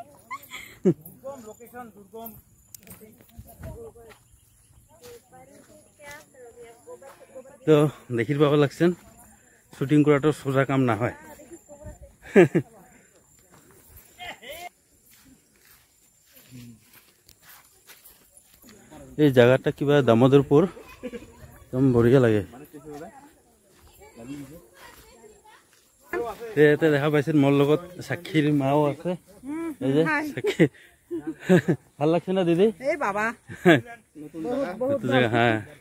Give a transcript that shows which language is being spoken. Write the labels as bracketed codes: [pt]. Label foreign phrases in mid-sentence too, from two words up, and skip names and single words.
[rkt] তো দেখির পাব লাগছেন শুটিং করাটা সোজা কাম না হয়। এই জায়গাটা কিবা দামোদরপুর, একদম বঢ়িয়া লাগে। [as] দেখা পাইছে মোৰ লগত সাক্ষীৰ মাও আছে। [bn] এই যে সাক্ষী, ভাল লাগছে না দিদি? এই বাবা হ্যাঁ,